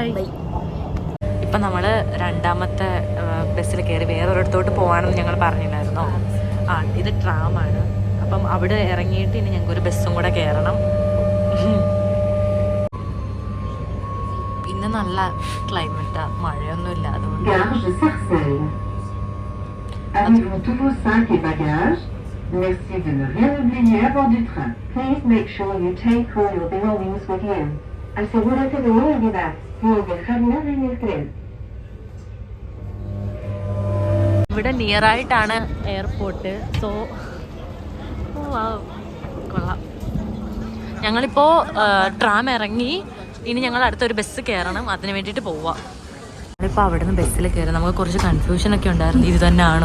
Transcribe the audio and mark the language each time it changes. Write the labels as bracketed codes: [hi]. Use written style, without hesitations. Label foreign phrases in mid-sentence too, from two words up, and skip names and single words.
[ml] ഇപ്പം നമ്മൾ 2ാമത്തെ ബസ്സിൽ കയറി വേറൊരിടത്തോട്ട് പോകാനെന്ന് ഞങ്ങൾ പറഞ്ഞില്ലായിരുന്നോ? ഇത് ട്രാമാണ്. അപ്പം അവിടെ ഇറങ്ങിയിട്ട് ഇനി ഞങ്ങൾക്കൊരു ബസ്സും കൂടെ കയറണം. പിന്നെ നല്ല ക്ലൈമറ്റാ, മഴയൊന്നുമില്ല. അതുകൊണ്ട് [fr] Merci de ne rien oublier à bord du train. [en] Please make sure you take all your belongings with you. [es] Asegúrate de no olvidar no dejar nada en el tren. [ml] ഇവിടെ നിയർ ആയിട്ടാണ് എയർപോർട്ട്. സോ കൊള്ളാം. ഞങ്ങളിപ്പോൾ ട്രാം ഇറങ്ങി, ഇനി ഞങ്ങൾ അടുത്തൊരു ബസ് കയറണം. അതിന് വേണ്ടിയിട്ട് പോവാം. ഇപ്പോൾ അവിടെ നിന്ന് ബസ്സിൽ കയറി നമുക്ക് കുറച്ച് കൺഫ്യൂഷനൊക്കെ ഉണ്ടായിരുന്നു, ഇത് തന്നെ ആണോ?